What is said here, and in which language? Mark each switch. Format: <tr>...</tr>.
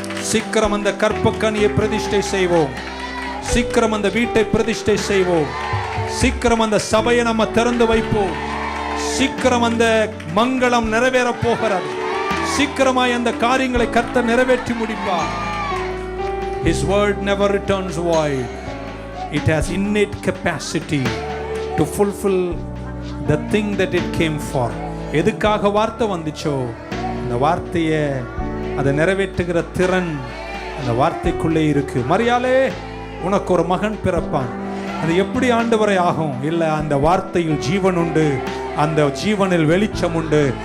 <ta>சீக்கிரம் அந்த கற்பக்கனியை பிரதிஷ்டை செய்வோம். சீக்கிரம் அந்த வீட்டை பிரதிஷ்டை செய்வோம். சீக்கிரம் அந்த சபையை நம்ம திறந்து வைப்போம். சீக்கிரம் அந்த மங்களம் நிறைவேற போகிறது. சீக்கிரமாய் அந்த காரியங்களை கர்த்தர் நிறைவேற்றி முடிப்பார்.</ta> <en>His word never returns void. It has innate capacity to fulfill the thing that it came for.</en> <ta>எதுக்காக வார்த்தை வந்துச்சோ அந்த வார்த்தையை அதை நிறைவேற்றுகிற திறன் அந்த வார்த்தைக்குள்ளே இருக்கு. மரியாளே, உனக்கு ஒரு மகன் பிறப்பான். அது எப்படி ஆண்டவரை ஆகும்? இல்லை, அந்த வார்த்தையில் ஜீவன் உண்டு, அந்த ஜீவனில் வெளிச்சம் உண்டு.</ta>